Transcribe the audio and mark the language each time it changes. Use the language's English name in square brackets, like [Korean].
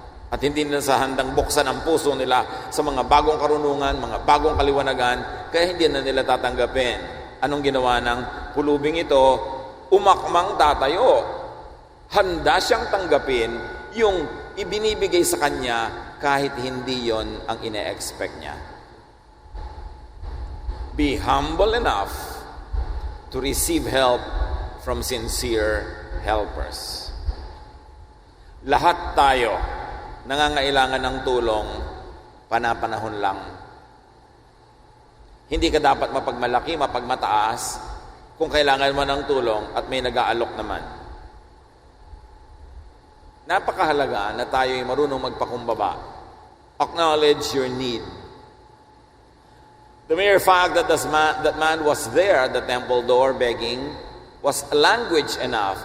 [Filipino] At hindi nila sa handang buksan ang puso nila sa mga bagong karunungan, mga bagong kaliwanagan, kaya hindi na nila tatanggapin. Anong ginawa ng pulubing ito? Umakmang tatayo. Handa siyang tanggapin yung ibinibigay sa kanya kahit hindi yon ang ine-expect niya. [English] Be humble enough to receive help from sincere helpers. [Filipino] Lahat tayo nangangailangan ng tulong, panapanahon lang. Hindi ka dapat mapagmalaki, mapagmataas kung kailangan mo ng tulong at may nag-aalok naman. Napakahalaga na tayo ay marunong magpakumbaba. [English] Acknowledge your need. The mere fact that that man was there at the temple door begging was language enough.